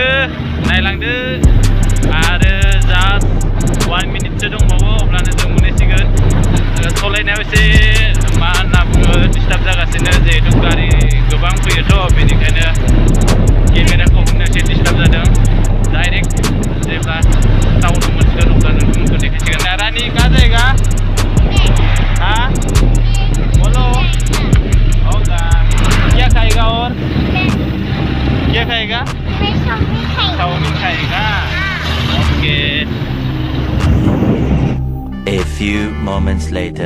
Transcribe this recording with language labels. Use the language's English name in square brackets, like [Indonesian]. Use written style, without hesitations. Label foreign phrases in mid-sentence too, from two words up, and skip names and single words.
[Bodo] नायलांदो आरो जास्ट 1 मिनिटसो दंबावो अब्लानो जों मोनहैसिगोन. सलायनायाव एसे मा होनना बुङो डिस्टार्ब जागासिनो जिहेतु गारि गोबां फैयोथ' बेनिखायनो केमेराखौ हमनो एसे डिस्टार्ब जादों. डाइरेक्ट जेब्ला टाउनाव मोनसिगोन अब्ला नोंथांमोनखौ देखायसिगोन. [Hindi] रानी कहाँ जाएगा? हाँ बोलो. होगा. क्या खाएगा और? क्या खाएगा? चाउमीन खाएगा. ओके. [English] A few moments later.